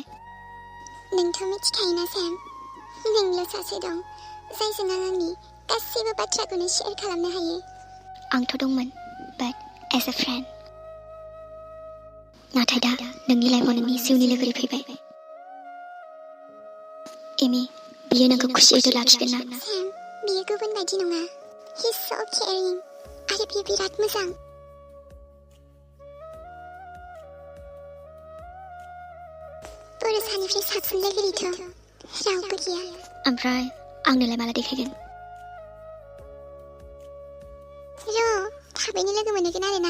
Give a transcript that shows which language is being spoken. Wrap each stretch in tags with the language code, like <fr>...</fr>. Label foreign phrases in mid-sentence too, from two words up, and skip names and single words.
<brx>नोंथ' मिथिखायोना सेम, नोंल' सासे दं जायजों आं आंनि गासैबो बाथ्राखौनो शेयार खालामनो हायो। आंथ' दंमोन,</brx> <en>but as a friend.</en> <brx>नाथाय दा नोंनि लाइफआव नोंनि जिउनि लोगोरि फैबाय। एमि, बियो नोंखौ खुसियैथ' लाखिगोन ना? सेम, बियो गुबुन बायदि नङा।</brx> <en>He's so caring</en> <brx>आरो बियो बिराद मोजां। बर'सानिफ्राय साबसिन लोगोरिथ' रावबो गैया। ओमफ्राय आंनोलाय माला देखायगोन? र' थाबैनो लोगो मोनगोन आरोना।</brx>